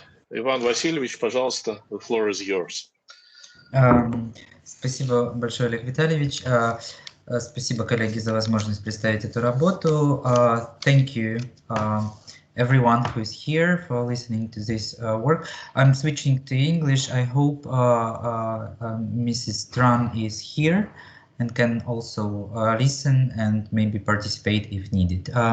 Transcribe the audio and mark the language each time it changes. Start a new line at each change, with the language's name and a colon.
Russian: Иван Васильевич, пожалуйста,
English: the floor is yours.
Russian: Спасибо большое, Олег Витальевич. Спасибо, коллеги, за возможность представить эту работу.
English: Thank you, everyone who is here for listening to this work. I'm switching to English. I hope Mrs. Tran is here and can also listen and maybe participate if needed.